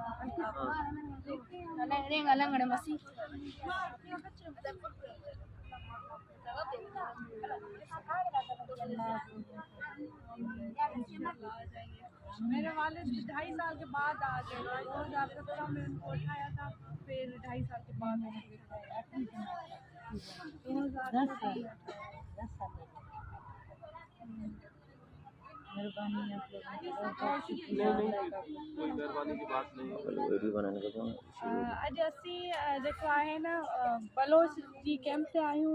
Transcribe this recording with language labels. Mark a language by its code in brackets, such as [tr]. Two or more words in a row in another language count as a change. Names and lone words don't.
[ur] میرے والد 2.5 سال کے بعد آ گئے 2017 میں ان کو اٹھایا تھا پھر 2.5 سال کے بعد [sd] 2010 अॼु असीं जेको आहे न बलोच जी कैंप ते आहियूं